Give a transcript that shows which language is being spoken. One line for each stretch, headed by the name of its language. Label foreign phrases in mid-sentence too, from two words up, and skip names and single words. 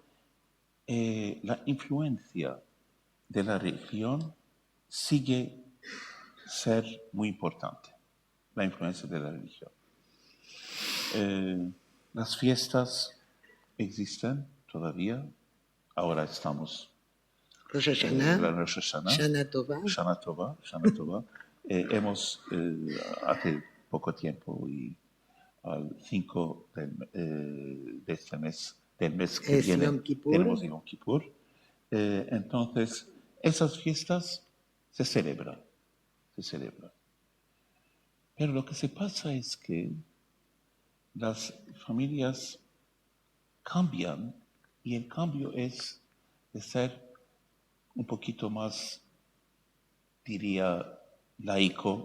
Spanish: Pero la influencia de la religión sigue ser muy importante, la influencia de la religión. Las fiestas existen todavía, ahora estamos Rosh en la Hashanah, Rosh Hashanah,
Hebrew: Shana Tová. Shana Tova, Shana Tova.
Spanish: Hemos, hace poco tiempo, y al 5 de este mes, del mes que Es viene, Yom Kippur. tenemos Yom Kippur. Entonces, esas fiestas se celebran. Pero lo que se pasa es que las familias cambian, y el cambio es de ser un poquito más, diría, laico.